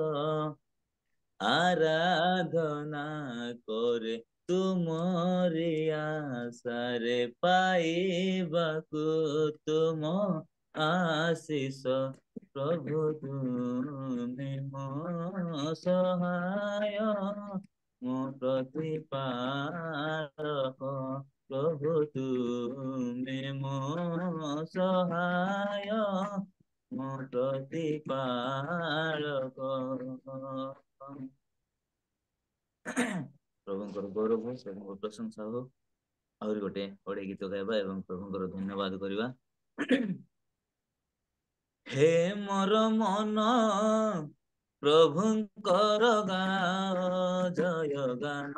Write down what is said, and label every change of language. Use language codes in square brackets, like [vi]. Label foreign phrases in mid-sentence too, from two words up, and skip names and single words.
[or] ଆରାଧନା କରେ ତୁମରୀ ଆଶାରେ ପାଇବାକୁ ତୁମ ଆଶୀଷ ପ୍ରଭୁ ତୁମେ ମୋ ସହାୟ ମୋ ପ୍ରତିପାଳକ ପ୍ରଭୁ ତୁମେ ମୋ ସହାୟ ମୋ ପ୍ରତିପାଳକ ପ୍ରଭୁଙ୍କର ଗୌରବ ପ୍ରଭୁଙ୍କ ପ୍ରଶଂସା ହଉ। ଆହୁରି ଗୋଟେ ଓଡିଆ ଗୀତ ଗାଇବା ଏବଂ ପ୍ରଭୁଙ୍କର ଧନ୍ୟବାଦ କରିବା। ହେ ମୋର ମନ ପ୍ରଭୁଙ୍କର ଗାଅ ଜୟ ଗାନ,